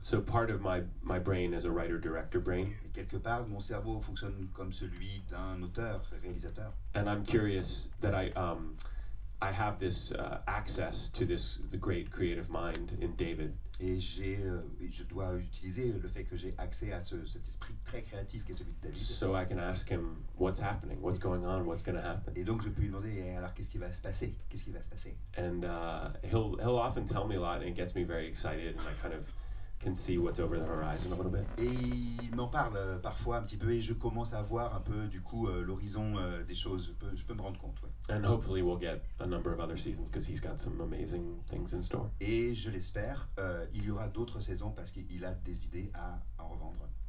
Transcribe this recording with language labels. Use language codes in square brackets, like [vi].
[en] So part of my brain is a writer-director brain. [fr] Et quelque part, mon cerveau fonctionne comme celui d'un auteur-réalisateur. [en] And I'm curious that I have this access to the great creative mind in David. [fr] Et je dois utiliser le fait que j'ai accès à cet esprit très créatif qui est celui de David. [en] So I can ask him what's happening, what's going on, what's going to happen. [fr] Et donc je peux lui demander alors qu'est-ce qui va se passer, qu'est-ce qui va se passer. [en] And he'll often tell me a lot, and it gets me very excited, and I kind of can see what's over the horizon a little bit. [fr] Et il m'en parle parfois un petit peu et je commence à voir un peu du coup l'horizon des choses. Je peux me rendre compte. Ouais. [en] And hopefully we'll get a number of other seasons because he's got some amazing things in store. [fr] Et je l'espère, il y aura d'autres saisons parce qu'il a des idées à en revendre.